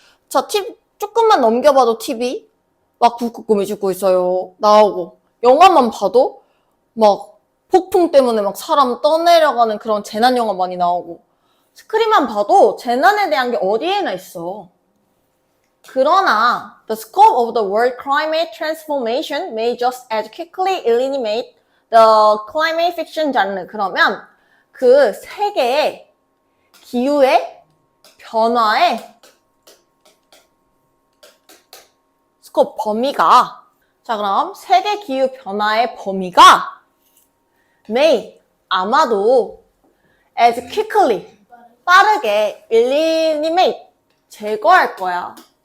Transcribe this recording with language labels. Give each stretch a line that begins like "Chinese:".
Korean: 자, 조금만 넘겨봐도 TV. 막 북극곰이 죽고 있어요. 나오고. 영화만 봐도 막 폭풍 때문에 막 사람 떠내려가는 그런 재난 영화 많이 나오고. 스크린만 봐도 재난에 대한 게 어디에나 있어.
English: 그러나 the scope of the world climate transformation may just as quickly eliminate the climate fiction genre.
Korean: 그러면 그 세계의 기후의 변화의 스코프 범위가 자 그럼 세계 기후 변화의 범위가 may 아마도 as quickly 빠르게 eliminate 제거할 거야.